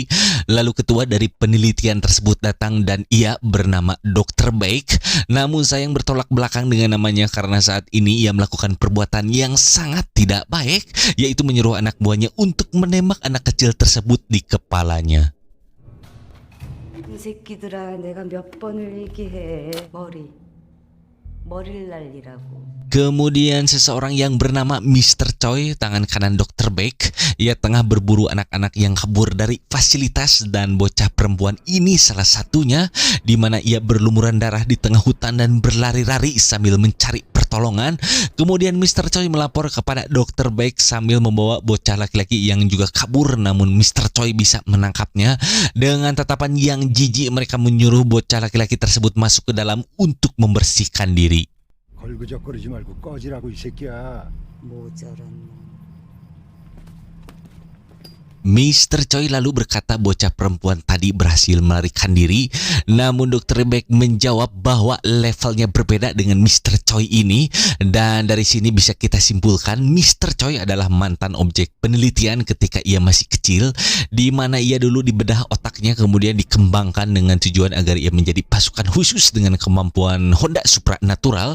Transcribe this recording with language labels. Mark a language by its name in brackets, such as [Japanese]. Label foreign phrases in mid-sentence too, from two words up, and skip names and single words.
[Indonesian] Lalu ketua dari penelitian tersebut datang dan ia bernama Dr. Baek. Namun sayang bertolak belakang dengan namanya karena saat ini ia melakukan perbuatan yang sangat tidak baik, yaitu menyuruh anak buahnya untuk menembak anak kecil tersebut di kepalanya. [Korean] 이 새끼들아, 내가 몇 번을 얘기해. 머리를 날리라고. [Indonesian] Kemudian seseorang yang bernama Mr. Choi, tangan kanan Dr. Baek, ia tengah berburu anak-anak yang kabur dari fasilitas dan bocah perempuan ini salah satunya, di mana ia berlumuran darah di tengah hutan dan berlari-lari sambil mencari pertolongan. Kemudian Mr. Choi melapor kepada Dr. Baek sambil membawa bocah laki-laki yang juga kabur, namun Mr. Choi bisa menangkapnya. Dengan tatapan yang jijik mereka menyuruh bocah laki-laki tersebut masuk ke dalam untuk membersihkan diri. [Korean] 걸그적거리지 말고 꺼지라고 이 새끼야. 모자란 놈. [Indonesian] Mr. Choi lalu berkata bocah perempuan tadi berhasil melarikan diri, namun Dr. Baek menjawab bahwa levelnya berbeda dengan Mr. Choi ini, dan dari sini bisa kita simpulkan Mr. Choi adalah mantan objek penelitian ketika ia masih kecil, di mana ia dulu dibedah otaknya kemudian dikembangkan dengan tujuan agar ia menjadi pasukan khusus dengan kemampuan Honda supranatural.